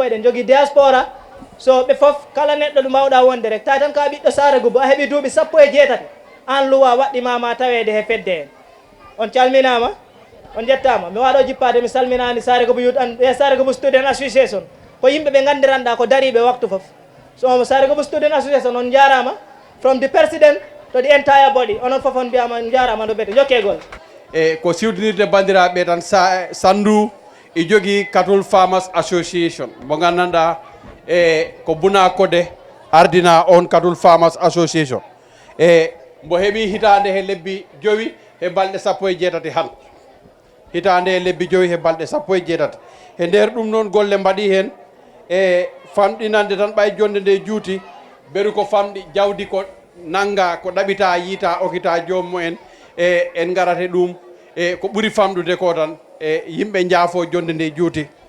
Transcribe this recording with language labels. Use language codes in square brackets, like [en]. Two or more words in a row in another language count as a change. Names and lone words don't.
[ff] eɗen jogui diaspora so ɓe foof kala neɗɗo ɗo mbawɗa wonde rek ta tan ka ɓiɗɗo Sare Gubu a heeɓi duuɓi 17 an luwa waɗɗimama tawede he fedde hen on calminama on jettama mi waɗo jippade mi salminani Sare Gubu Youth and Sare Gubu Student Association ko yimɓe ɓe gandiranɗa ko dariɓe waktu foof so Sare Gubu Student Association on jarama [en] from the president to the entire body [ff] onon foof on mbiyama on jarama no ɓete jokkegol ko siwtinirde bandiraɓe tan Sandu e jogui Cattle Farmers Association mo gandanɗa ko Buna Kode ardina on Cattle Farmers Association mbo heeɓi hitande he lebbi 5 e balɗe 17 han hitande e lebbi 5 he balɗe 17 e nder ɗum noon golle mbaɗi hen e famɗinande tan ɓay jonde nde juuti beru ko famɗi jawdi ko nanga ko ɗaɓita yiita okita jomumen e en garate ɗum e ko ɓuri famɗude ko tan e yimɓe jaafo jonde nde juuti